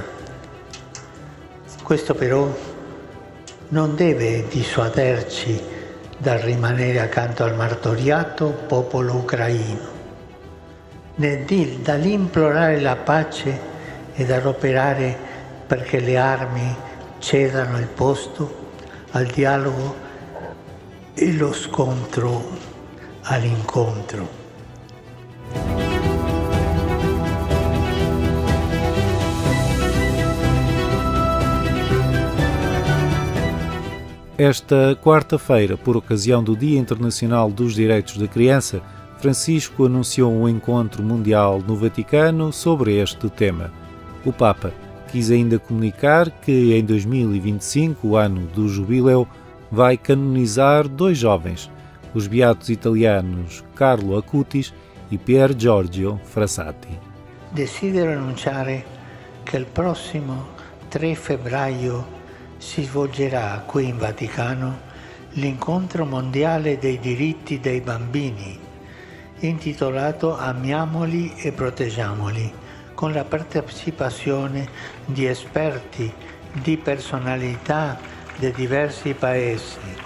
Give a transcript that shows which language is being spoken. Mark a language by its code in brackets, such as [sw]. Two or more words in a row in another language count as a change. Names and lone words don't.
[it] Questo però non deve dissuaderci dal rimanere accanto al martoriato popolo ucraino, dall'implorare la pace e dall'operare perché le armi cedano il posto al dialogo e lo scontro all'incontro. [pt] Esta quarta-feira, por ocasião do Dia Internacional dos Direitos da Criança, Francisco anunciou um encontro mundial no Vaticano sobre este tema. O Papa quis ainda comunicar que em 2025, o ano do jubileu, vai canonizar 2 jovens, os beatos italianos Carlo Acutis e Pier Giorgio Frassati. [it] Desidero annunciare che il prossimo 3 febbraio si svolgerà qui in Vaticano l'incontro mondiale dei diritti dei bambini, intitolato Amiamoli e proteggiamoli, con la partecipazione di esperti, di personalità di diversi paesi.